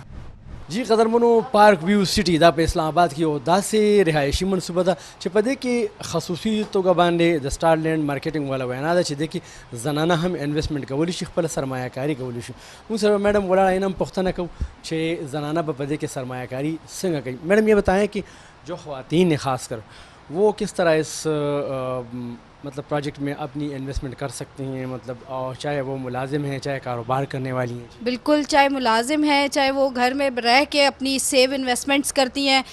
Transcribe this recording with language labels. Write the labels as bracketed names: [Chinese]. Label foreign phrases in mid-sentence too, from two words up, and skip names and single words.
[Pashto] جی قدرمنو پارک ویو سټي دا په اسلام آباد کې یو داسې رهایشي منصوبه ده چې په دې کې خصوصي توګه باندې د سټارلینډ مارکیټینګ والا وینا ده چې دې کې زنانه هم انویسټمنټ کولی شي خپل سرمایه کاري کولی شي. موږ سره میډم ولاړه اینم پوښتنه کوو چې زنانه په دې کې سرمایه کاری څنګه کوي. [Urdu] میڈم یہ بتائیں کہ جو خواتین ہیں خاص کر وہ کس طرح اس مطلب پروجیکٹ میں اپنی انویسٹمنٹ کر سکتی ہیں, مطلب چاہے وہ ملازم ہیں چاہے کاروبار کرنے والی ہیں؟ بالکل, چاہے ملازم ہیں چاہے وہ گھر میں رہ کے اپنی [English] save investments [Urdu] کرتی ہیں.